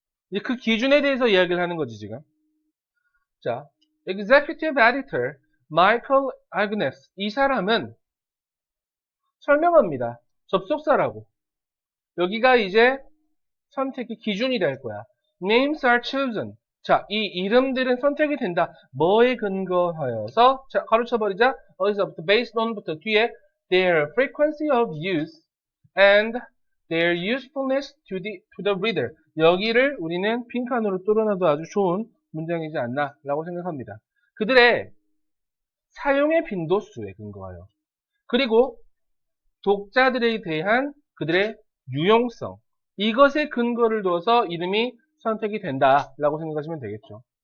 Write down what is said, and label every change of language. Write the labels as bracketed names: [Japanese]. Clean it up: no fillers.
[Korean] 이제 그 기준에 대해서 이야기를 하는 거지 지금. 자, Executive Editor Michael Agnes, 이 사람은 설명합니다. 접속사라고. 여기가 이제 선택의 기준이 될 거야. [English] Names are chosen. [Korean] 자, 이 이름들은 선택이 된다. 뭐에 근거하여서? 자, 가로쳐버리자. 어디서부터? [English] Based on부터 [Korean] 뒤에 [English] their frequency of use and their usefulness to the reader. [Korean] 여기를 우리는 빈칸으로 뚫어놔도 아주 좋은 문장이지 않나 라고 생각합니다. 그들의 사용의 빈도수에 근거하여. 그리고 독자들에 대한 그들의 유용성, 이것에 근거를 둬서 이름이 선택이 된다라고 생각하시면 되겠죠.